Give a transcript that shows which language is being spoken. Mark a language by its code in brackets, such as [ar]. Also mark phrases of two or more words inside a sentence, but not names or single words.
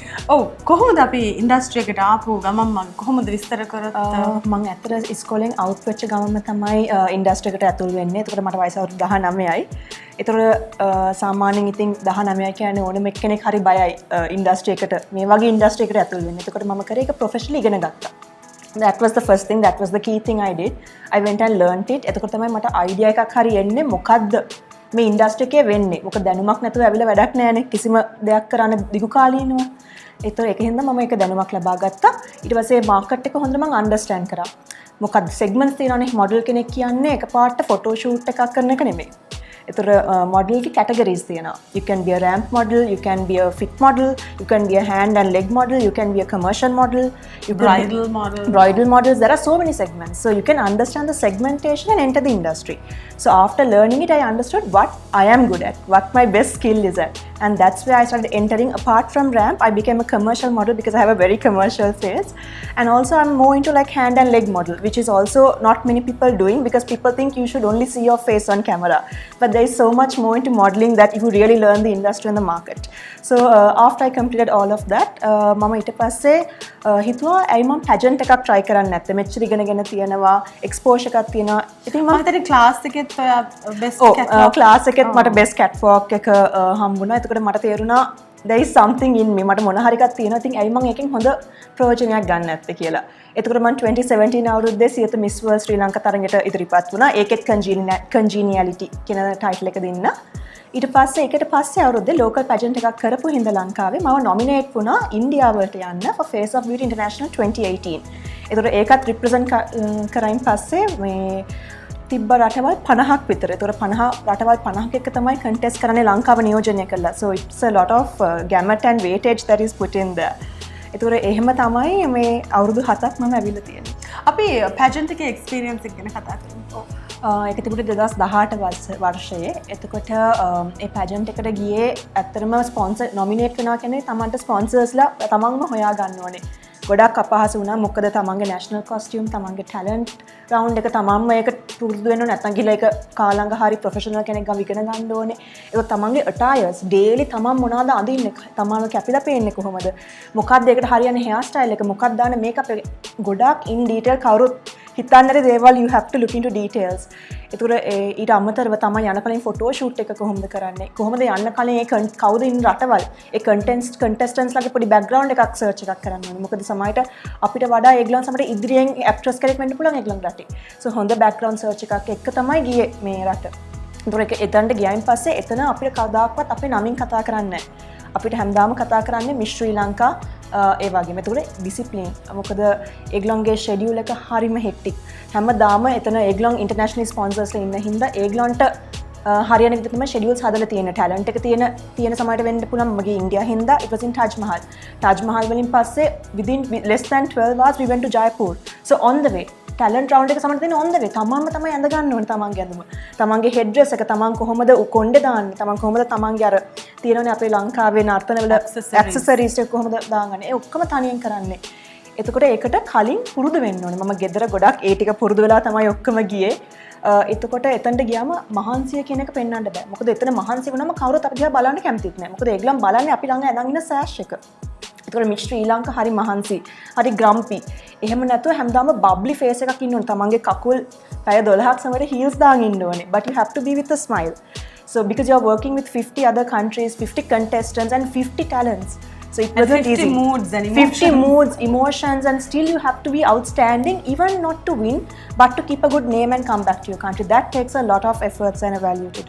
[si] ඔව් කොහොමද අපි ඉන්ඩස්ට්‍රි එකට ආපු ගමන් මම කොහොමද විස්තර කරත්? මම ඇත්තට ඉස්කෝලෙන් අවුට් වෙච්ච ගමන්ම තමයි ඉන්ඩස්ට්‍රි එකට ඇතුල් වෙන්නේ. එතකොට මට වයස අවුරුදු 19යි. ඒතකොට සාමාන්‍යයෙන් ඉතින් 19 කියන්නේ ඕනම එක්කෙනෙක් හරි බයයි ඉන්ඩස්ට්‍රි එකට මේ වගේ ඉන්ඩස්ට්‍රි එකට ඇතුල් වෙන්න. එතකොට මම කරේ ඒක ප්‍රොෆෙෂනලි ඉගෙන ගත්තා. [en] That was the first thing, that was the key thing I did. I went and learnt it. [si] එතකොට තමයි මට idea එකක් හරි එන්නේ මොකද්ද මේ ඉන්ඩස්ට්‍රි එකේ වෙන්නේ. මොකද දැනුමක් නැතුව ඇවිල්ලා වැඩක් නැහැනේ. කිසිම දෙයක් කරන්න දිගු කාලීනව. ඒතකොට ඒක හින්දා මම ඒක දැනුමක් ලබා ගත්තා. ඊට පස්සේ මාකට් එක හොඳට මම අන්ඩර්ස්ටෑන්ඩ් කරා. මොකද්ද සෙග්මන්ට්ස් තියෙනවානේ මොඩල් කෙනෙක් කියන්නේ එකපාරට [en] photo shoot [si] එකක් කරන එක නෙමෙයි. ඒතර මොඩල් කි කැටගරීස් තියෙනවා. [en] You can be a ramp model, you can be a fit model, you can be a hand and leg model, you can be a commercial model, you can Bridal model. Bridal models. There are so many segments, so you can understand the segmentation and enter the industry. So after learning it, I understood what I am good at, what my best skill is at, and that's where I started entering. Apart from ramp, I became a commercial model because I have a very commercial face, and also I'm more into like hand and leg model, which is also not many people doing because people think you should only see your face on camera, but there is so much more into modeling that you really learn the industry and the market. So after I completed all of that, [si] මම ඊට පස්සේ හිතුවා ඇයි මම pageant එකක් try කරන්නේ නැත්තේ. මෙච්චර ඉගෙනගෙන තියෙනවා, exposure එකක් තියෙනවා. ඉතින් මම හිතන්නේ ක්ලාස් එකෙත් ඔය බෙස්ට් [en] catwalk class [si] එකෙත් මට [en] best catwalk [si] එක හම්බුණා. එතකොට මට තේරුණා [en] there is something in me. [si] මට මොන හරි එකක් තියෙනවා. ඉතින් ඇයි මම එකෙන් හොඳ ප්‍රයෝජනයක් ගන්න නැත්තේ කියලා. එතකොට මම 2017 අවුරුද්දේ සියත Miss World ශ්‍රී ලංකා තරඟයට ඉදිරිපත් වුණා. ඒකෙත් congeniality කියන ටයිටල් එක දෙන්න. ඊට පස්සේ ඒකට පස්සේ අවුරුද්දේ [en] local pageant [si] එකක් කරපු හින්දා ලංකාවේ මම nominate වුණා ඉන්දියාවට යන්න for Face of Beauty International 2018. ඒතකොට ඒකත් represent කරයින් පස්සේ මේ තිබ්බ රටවල් 50ක් විතර. ඒතකොට 50 රටවල් 50ක එක තමයි contest කරන්නේ ලංකාව නියෝජනය කළා. [en] So it's a lot of gamut and weightage that is put in there. [si] ඒතකොට එහෙම තමයි මේ අවුරුදු 7ක් මම ඇවිල්ලා තියෙන්නේ. අපි pageant එකේ experience එක ගැන කතා කරමු. ඒක තිබුණේ 2018 වර්ෂයේ. එතකොට ඒ pageant එකට ගියේ ඇත්තටම [en] sponsor nominate [si] වෙනවා කියන්නේ තමන්ට ස්පොන්සර්ස්ලා තමන්ම හොයා ගන්න ඕනේ. ගොඩක් අපහසු වුණා. මොකද තමන්ගේ [en] national costume, [si] තමන්ගේ [en] talent round [si] එක තමන්ම ඒක පුරුදු වෙන්න ඕනේ. නැත්නම් ගිහලා ඒක කාලංග හරි professional කෙනෙක් ගාව ඉගෙන ගන්න ඕනේ. ඒක තමන්ගේ [en] attires daily [si] තමන් මොනවද අඳින්නේ? තමන්ව කැපිලා පේන්නේ කොහොමද? මොකක්ද ඒකට හරියන්නේ [en] hair style [si] එක? මොකක්ද දාන්නේ makeup එක? ගොඩක් [en] in detail [si] කවුරුත් හිතන්නට දේවල් [en] you have to look into details. [si] ඒතර ඊට අමතරව තමයි යන කලින් [en] photo shoot [si] එක කොහොමද කරන්නේ? කොහොමද යන්න කලින් ඒ කවුද ඉන්න රටවල්? ඒ කන්ටෙස්ටන්ට්ස් ලාගේ පොඩි බෑග්ග්‍රවුන්ඩ් එකක් සර්ච් එකක් කරන්න ඕනේ. මොකද සමහරට අපිට වඩා ඒගොල්ලන් සමහරට ඉදිරියෙන් ඇක්ට්‍රස් කෙනෙක් වෙන්න පුළුවන් ඒගොල්ලන් රටේ. සෝ හොඳ [en] background search [si] එකක් එක්ක තමයි ගියේ මේ රට. ඒක එතනට ගියයින් පස්සේ එතන අපිට කවදාකවත් අපේ නමින් කතා කරන්නේ නැහැ. අපිට හැමදාම කතා කරන්නේ මිස් ශ්‍රී ලංකා ඒ වගේම. ඒකට ඩිසිප්ලින්. මොකද ඒගොල්ලන්ගේ ෂෙඩියුල් එක හරිම හෙක්ටික්. හැමදාම එතන ඒගොල්ලන් [en] international sponsors [si] ඉන්න හින්දා ඒගොල්ලන්ට හරියන විදිහට තමයි ෂෙඩියුල්ස් හදලා තියෙන. ටැලන්ට් එක තියෙන සමහරට වෙන්න පුළුවන් මගේ ඉන්දියා හින්දා [en] it was in Taj Mahal. Taj Mahal [si] වලින් පස්සේ [en] within less than 12 hours we went to Jaipur. So on the way talent round [si] එක සමහරට තියෙන [en] on the way [si] තමන්ම තමයි ඇඳ ගන්න ඕනේ තමන්ගේ ඇඳුම. තමන්ගේ [en] head dress [si] එක තමන් කොහොමද කොණ්ඩේ දාන්නේ? තමන් කොහොමද තමන්ගේ අර තියෙනවනේ අපේ ලංකාවේ නර්තනවල ඇක්සසරිස් ටික කොහොමද දාගන්නේ? ඒ ඔක්කොම තනියෙන් කරන්නේ. එතකොට ඒකට කලින් පුරුදු වෙන්න ඕනේ. මම ගෙදර ගොඩක් ඒ ටික පුරුදු වෙලා තමයි ඔක්කොම ගියේ. එතකොට එතනට ගියාම මහන්සිය කියන එක පෙන්වන්න බෑ. මොකද එතන මහන්සි වුණාම කවුරුත් අපි දිහා බලන්න කැමතිත් නෑ. මොකද ඒගොල්ලන් බලන්නේ අපි ළඟ ඇඳන් ඉන්න සෑෂ් එක. එතකොට මිස් ශ්‍රී ලංකා හරි මහන්සි, හරි ග්‍රම්පි. එහෙම නැතුව හැමදාම [en] bubbly face [si] එකක් ඉන්න ඕනේ. තමන්ගේ කකුල් පැය 12ක් සමහර හීල්ස් දාගෙන ඉන්න ඕනේ. [en] But you have to be with a smile. So because you are working with 50 other countries, 50 contestants and 50 talents. So it wasn't 50 easy. moods and emotions. 50 moods, emotions, and still you have to be outstanding, even not to win, but to keep a good name and come back to your country. That takes a lot of efforts and a value to do.